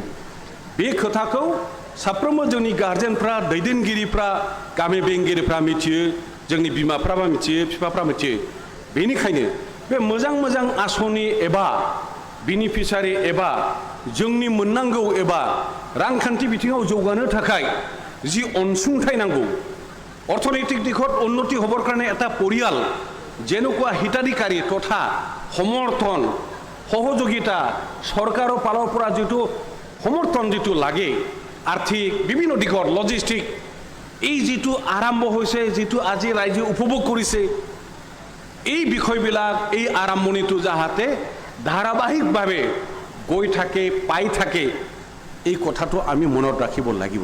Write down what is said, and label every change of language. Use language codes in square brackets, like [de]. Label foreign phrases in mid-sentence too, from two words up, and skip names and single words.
[brx] बे खोथाखौ साफ्रोमबो जोंनि गार्जेनफ्रा, दैदेनगिरिफ्रा, गामि बेंगिरिफ्रा मिथियो, जोंनि बिमाफ्राबो मिथियो, बिफाफ्रा मिथियो। बेनिखायनो बे मोजां मोजां आसनि एबा बेनिफिसारि एबा जोंनि मोननांगौ एबा रांखान्थि बिथिङाव जौगानो थाखाय जि अनसुंथाइ नांगौ, [as] অৰ্থনৈতিক দিশত উন্নতি হবৰ কাৰণে এটা পৰিয়াল যেনেকুৱা হিতাধিকাৰী তথা সমৰ্থন সহযোগিতা চৰকাৰৰ ফালৰ পৰা যিটো সমৰ্থন যিটো লাগে, আৰ্থিক বিভিন্ন দিশত লজিষ্টিক এই যিটো আৰম্ভ হৈছে, যিটো আজি ৰাইজে উপভোগ কৰিছে, এই বিষয়বিলাক এই আৰম্ভণিটো যাহাতে ধাৰাবাহিকভাৱে গৈ থাকে, পাই থাকে, এই কথাটো আমি মনত ৰাখিব লাগিব।